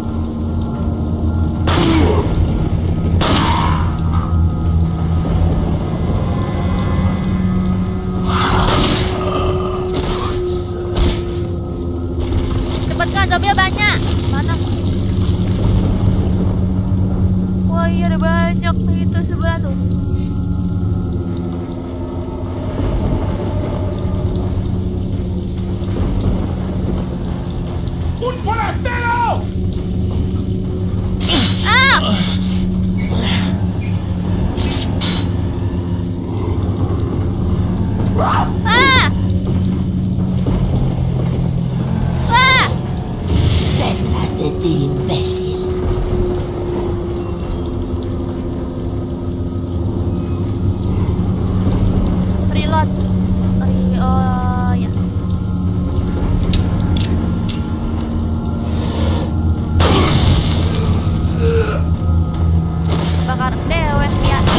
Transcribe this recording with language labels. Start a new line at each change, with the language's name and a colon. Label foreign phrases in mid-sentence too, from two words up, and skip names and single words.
Indonesian: Cepet kan, zombie banyak. Mana? Wah iya ada banyak itu sebelah tuh.
Spanish: ¡Un forastero! Ah! Ah! Ah! Detrás de ti, imbécil.
Indonesian: Reload. Oh ya. Bakar dewek ya.